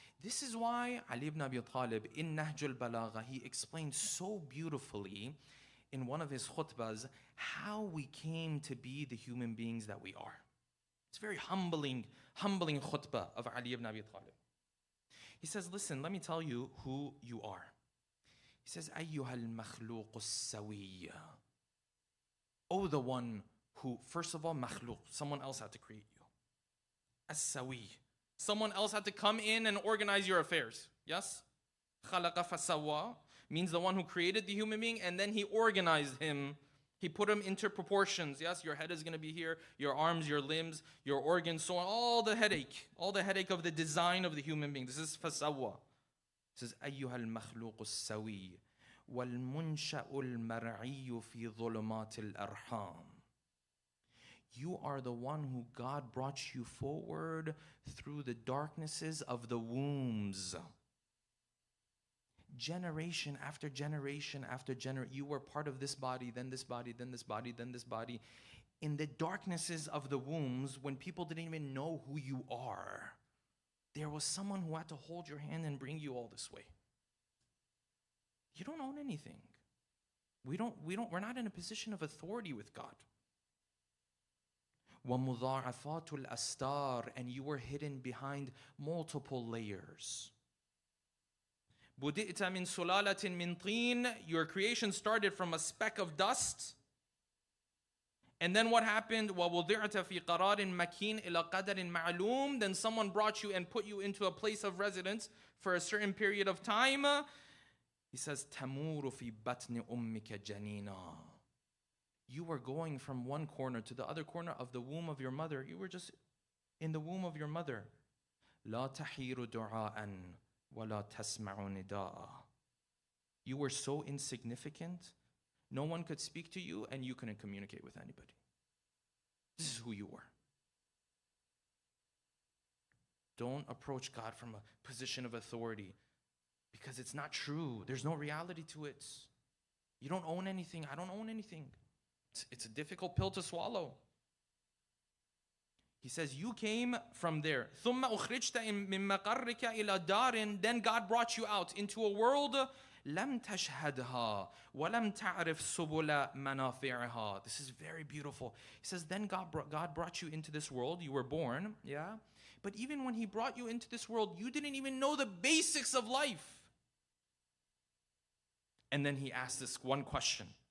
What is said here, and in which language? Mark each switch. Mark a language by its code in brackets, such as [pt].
[en] This is why Ali ibn Abi Talib in Nahj al-Balagha, he explained so beautifully in one of his khutbahs how we came to be the human beings that we are. It's very humbling khutbah of Ali ibn Abi Talib. He says, listen, let me tell you who you are. He says, [ar] أيها المخلوق السوي. [en] Oh, the one who, first of all, makhluq, someone else had to create you. As-sawi. Someone else had to come in and organize your affairs. Yes? [ar] خَلَقَ فَسَوَّى [en] means the one who created the human being and then he organized him. He put him into proportions. Yes, your head is going to be here, your arms, your limbs, your organs, so on. All the headache of the design of the human being. This is فَسَوَّى. This is [ar] أيها المخلوق السوي والمنشأ المرعي في ظلمات الأرحام. [en] You are the one who God brought you forward through the darknesses of the wombs. Generation after generation after generation, you were part of this body, then this body, then this body, then this body. In the darknesses of the wombs, when people didn't even know who you are, there was someone who had to hold your hand and bring you all this way. You don't own anything. We're not in a position of authority with God. [ar] وَمُضَاعَفَاتُ الْأَسْتَارِ, [en] and you were hidden behind multiple layers. [ar] بُدِئْتَ مِن سُلَالَةٍ مِن طِينٍ, [en] your creation started from a speck of dust. And then what happened? [ar] وَوُضِعْتَ فِي قَرَارٍ مَكِينٍ إِلَى قَدَرٍ مَعْلُومٍ, [en] then someone brought you and put you into a place of residence for a certain period of time. He says, [ar] تَمُورُ فِي بَطْنِ أُمِّكَ جَنِينًا. [en] You were going from one corner to the other corner of the womb of your mother. You were just in the womb of your mother. [ar] لا تحير دعاء ولا تسمع نداء. [en] You were so insignificant, no one could speak to you and you couldn't communicate with anybody. This is who you were. Don't approach God from a position of authority because it's not true. There's no reality to it. You don't own anything. I don't own anything. It's a difficult pill to swallow. He says, you came from there. [ar] ثُمَّ أُخْرِجْتَ مِن مَقَرِّكَ إِلَى دَارٍ, [en] then God brought you out into a world [ar] لَمْ تَشْهَدْهَا وَلَمْ تَعْرِفْ سُبُلَ مَنَافِعِهَا. [en] This is very beautiful. He says, then God brought you into this world. You were born, yeah? But even when He brought you into this world, you didn't even know the basics of life. And then He asked this one question.